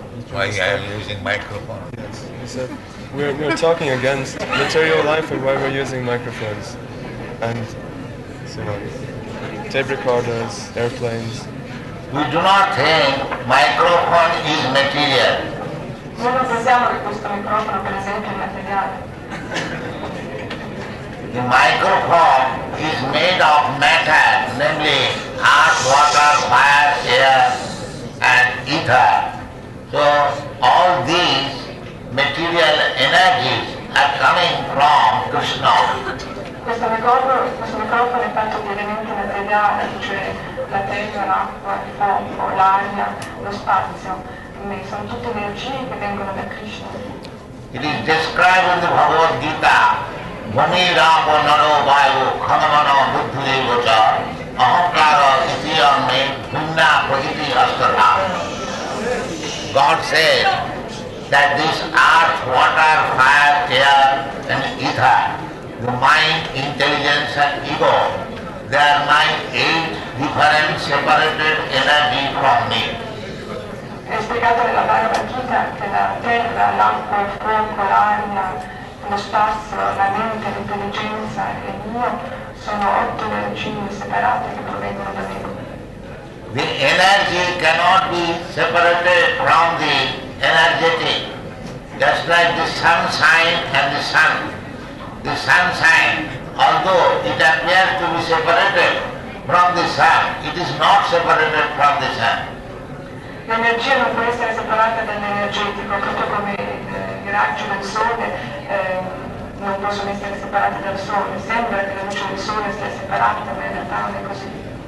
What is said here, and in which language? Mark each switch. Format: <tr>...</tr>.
<en>Why I am using microphone? Yes. He said we're talking against material life and why we're using microphones and so on. Tape recorders, airplanes. We do not think microphone is material.</en> <it>Noi non pensiamo che questo microfono, per esempio, è materiale.</it> <en>The microphone is made of matter, namely earth, water, fire, air and ether. So all these material energies are coming from Krishna.</en> <it>Questo microfono è fatto di elementi materiali, cioè la terra, l'acqua, il fuoco, l'aria, lo spazio. Sono tutte energie che vengono da Krishna.</it> <en>It is described in the Bhagavad Gita,</en> <sa>Bhumi Rapo Naro Vayu Khamamano Buddhi Vacha Ahankara Itiyame Bhunna Pragiti Astara.</sa> <en>God says that this earth, water, fire, air and ether, the mind, intelligence and ego, they are my 8 different separated energy from me.</en> <it>È spiegato nella Bhagavad Gita che la terra, l'acqua, il fuoco, l'aria, lo spazio, la mente, l'intelligenza e l'io sono 8 energie separate che provengono da me.</it> <en>The energy cannot be separated from the energetic, just like the sunshine and the sun. The sunshine, although it appears to be separated from the sun, it is not separated from the sun.</en> <it>L'energia non può essere separata dall'energetico, proprio come i raggi del sole non possono essere separati dal sole. Sembra che la luce del sole sia separata, ma in realtà non è così.</it>